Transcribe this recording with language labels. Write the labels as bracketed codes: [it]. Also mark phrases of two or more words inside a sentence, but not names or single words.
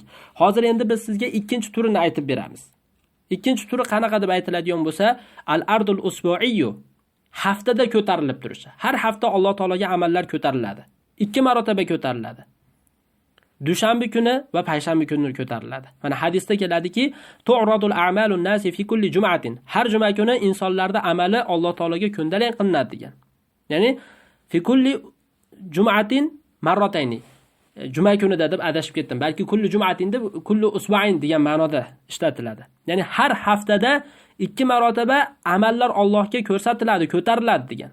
[uz] Hozir endi biz sizga ikkinchi turini aytib beramiz. Ikkinchi turi qanaqa deb aytiladigan bo'lsa, [ar] العرض الأسبوعي, [uz] haftada ko'tarilib turishi. Har hafta Alloh taologa amallar ko'tariladi. 2 marotaba ko'tariladi. Dushanba kuni va payshanba kuni ko'tariladi. Mana hadisda keladiki, [ar] تعرض أعمال الناس في كل جمعة. [uz] Har juma kuni insonlarda amali Alloh taologa ko'ndalang qilinadi degan. [ar] يعني في كل جمعة مرتين. [uz] Juma kunida deb adashib ketdim. Balki [ar] كل جمعة [uz] deb [ar] كل أسبوع [uz] degan ma'noda ishlatiladi. Ya'ni har haftada 2 marotaba amallar Allohga ko'rsatiladi, ko'tariladi degan.